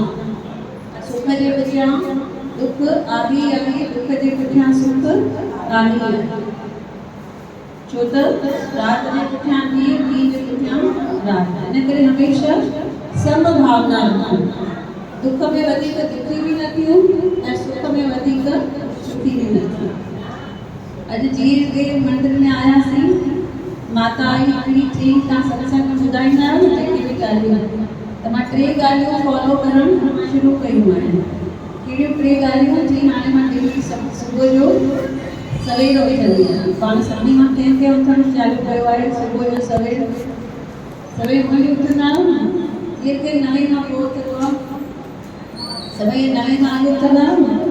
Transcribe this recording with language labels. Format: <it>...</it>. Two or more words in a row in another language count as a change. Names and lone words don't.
<sd>सुख जे पुठियां दुख आहे, दुख जे पुठियां सुख आहे, छो त राति जे पुठियां ॾींहुं जे पुठियां राति। इन करे हमेशह समभावना रखूं, दुख में वधीक दुखी बि न थियूं ऐं सुख में वधीक सुखी बि न थियूं। अॼु जीअं के मंदिर में आयासीं, माता आई हिकिड़ी चई तव्हां सत्संग में ॿुधाईंदा आहियो न जेके बि ॻाल्हियूं, त मां 3 ॻाल्हियूं फॉलो करणु शुरू कयूं आहिनि। कहिड़ियूं 3 ॻाल्हियूं? जी हाणे मां डेली सुबुह जो सवेल उथंदी आहियां, पाण सभिनी मां कंहिं उथणु चालू कयो आहे सुबुह जो सवेल उथी उथंदा आहियो न, केरु 9 खां पोइ उथंदो आहे, सभई 9 खां अॻु उथंदा आहियो न।</sd>